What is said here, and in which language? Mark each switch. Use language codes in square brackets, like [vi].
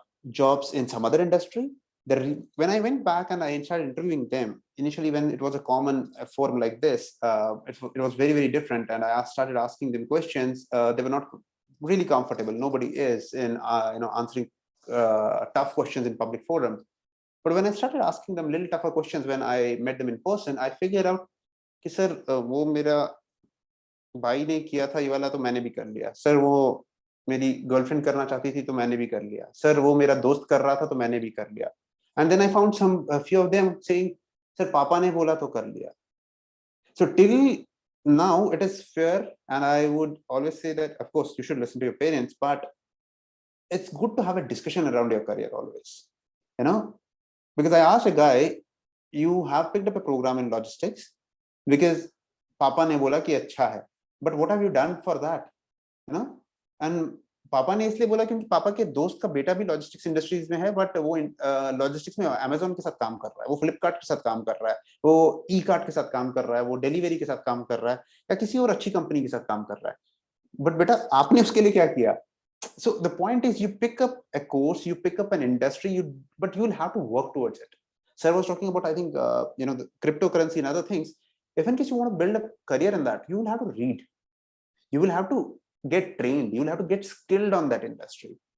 [en] jobs in some other industry. When I went back and I started interviewing them, initially when it was a common forum like this, it was very, very different. And I started asking them questions. They were not really comfortable. Nobody is in answering tough questions in public forum. But when I started asking them little tougher questions when I met them in person, I figured out [hi] कि sir वो मेरा भाई ने किया था ये वाला तो मैंने भी कर लिया सर, वो मेरी गर्लफ्रेंड करना चाहती थी तो मैंने भी कर लिया सर, वो मेरा दोस्त कर रहा था तो मैंने भी कर लिया. [en] and then I found some few of them saying [hi] sir पापा ने बोला तो कर लिया. [en] So till now it is fair, and I would always say that of course you should listen to your parents, but it's good to have a discussion around your career always, you know, because I asked a guy, you have picked up a program in logistics because [hi] पापा ने बोला कि अच्छा है, [en] but what have you done for that, you know? [hi] And पापा ने इसलिए बोला क्योंकि पापा के दोस्त का बेटा भी लॉजिस्टिक्स इंडस्ट्रीज में है, बट वो लॉजिस्टिक्स में अमेजोन के साथ काम कर रहा है, वो फ्लिपकार्ट के साथ काम कर रहा है, वो ई कार्ट के साथ काम कर रहा है, वो डिलीवरी के साथ काम कर रहा है, या किसी और अच्छी कंपनी के साथ काम कर रहा है. बट बेटा आपने उसके लिए क्या किया? [en] So the point is, you pick up a course, you pick up an industry, but you'll have to work towards it. Sir was talking about, I think, the cryptocurrency and other things. If in case you want to build a career in that, you will have to read. You will have to get trained. You will have to get skilled on that industry.